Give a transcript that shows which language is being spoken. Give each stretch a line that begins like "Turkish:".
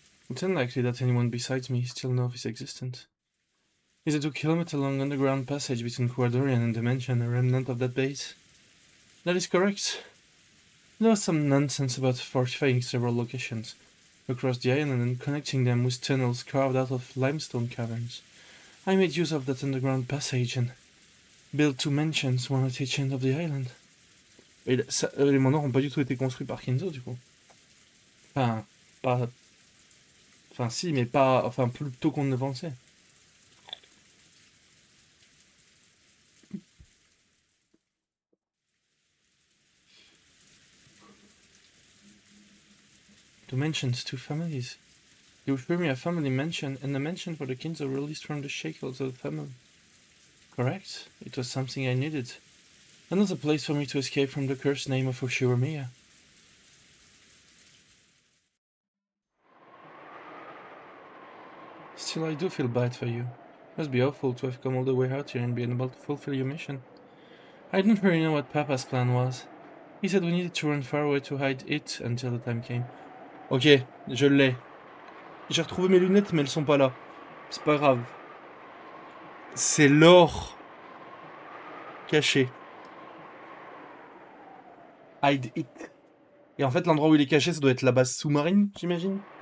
English: It's unlikely that anyone besides me still knows of its existence. Is a 2-kilometer-long underground passage between Ecuadorian and Dimension a remnant of that base? That is correct. There was some nonsense about fortifying several locations across the island and connecting them with tunnels carved out of limestone caverns. I made use of that underground passage and built 2 mansions, one at each end of the island.
French: Et les mondes n'ont pas du tout été construits par Kinzo, du coup. Enfin, pas... Enfin, si, mais pas... Enfin, plus tôt qu'on ne pensait.
English: Two mansions, 2 families. You refer me a family mansion and a mansion for the Kinzo released from the shackles of the family. Correct. It was something I needed. Another place for me to escape from the cursed name of Ushiro-miya. Still, I do feel bad for you. Must be awful to have come all the way out here and be unable to fulfill your mission. I didn't really know what Papa's plan was. He said we needed to run far away to hide it until the time came.
French: Ok, je l'ai. J'ai retrouvé mes lunettes, mais elles sont pas là. C'est pas grave. C'est l'or caché.
English: Hide it.
French: Et en fait, l'endroit où il est caché, ça doit être la base sous-marine, j'imagine.